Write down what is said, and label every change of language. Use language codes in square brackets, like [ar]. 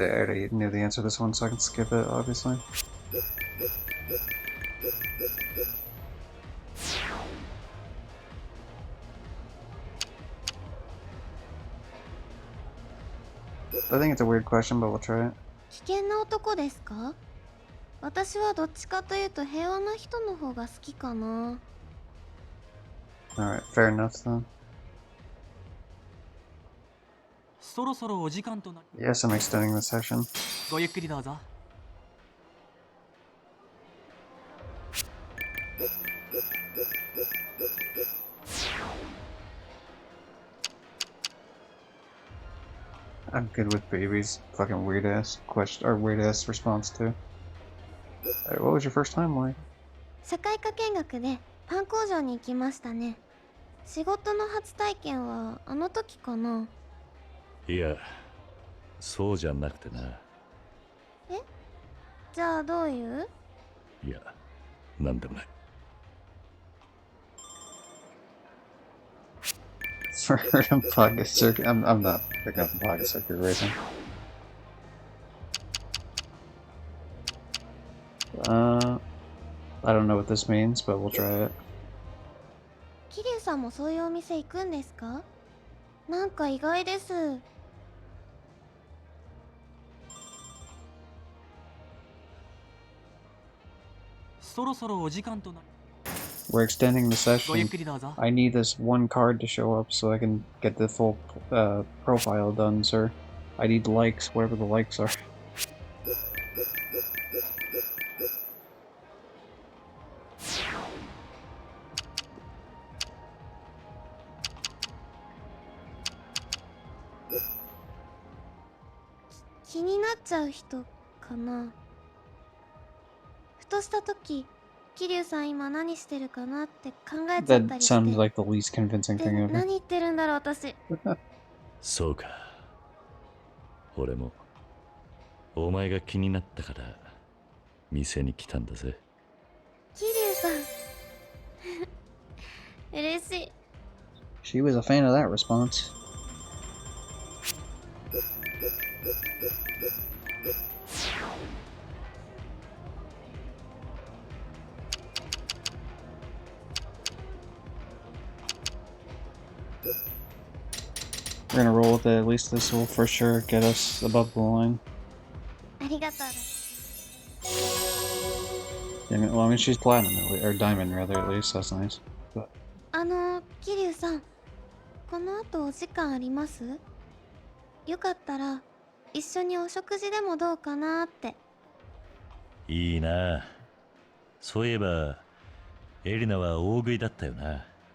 [en] already knew the answer to this one, so I can skip it, obviously. I think it's a weird question, but we'll try it. [ja] 危険な男ですか？私はどっちかというと平和な人の方が好きかな。 [en] Alright, fair enough then. [ja] そろそろお時間となり。 [en] Yes, I'm extending the session. [ja] ごゆっくりどうぞ。 [en] I'm good with babies. Fucking weird ass question or weird ass response too. Alright, what was your first time like? [ja] 社会科見学でパン工場に行きましたね。仕事の初体験はあの時かな。いや、そうじゃなくてな。え？じゃあどういう？いや、なんでもない。 [en] For a pocket circuit, I'm not picking up the pocket circuit racing. I don't know what this means, but we'll try it. [ja] 桐生さんもそういうお店行くんですか？なんか意外です。そろそろお時間となり。 [en] We're extending the [ja] ごゆっ [en] session. [ja] くりどうぞ。 [en] I need this one card to show up so I can get the full profile done, sir. I need likes, whatever the likes are. [ja] 気になっちゃう人かな。ふとした時、桐生さん今何してるかなって考えちゃったり [en] That [ja] して。 [en] sounds like the least convincing [ja] で [en] thing ever. [ja] 何言ってるんだろう私。そうか。俺もお前が気になったから店に来たんだぜ。桐生さん嬉しい。 [en] She was a fan of that response. We're gonna roll with it. At least this will for sure get us above the line. [ja] ありがとうです。 [en] Well, I mean, she's platinum, or diamond rather, at least. That's nice. But [ja] 桐生さん、この後お時間あります？よかったら一緒にお食事でもどうかなって。いいな。そういえばエリナは大食いだったよな。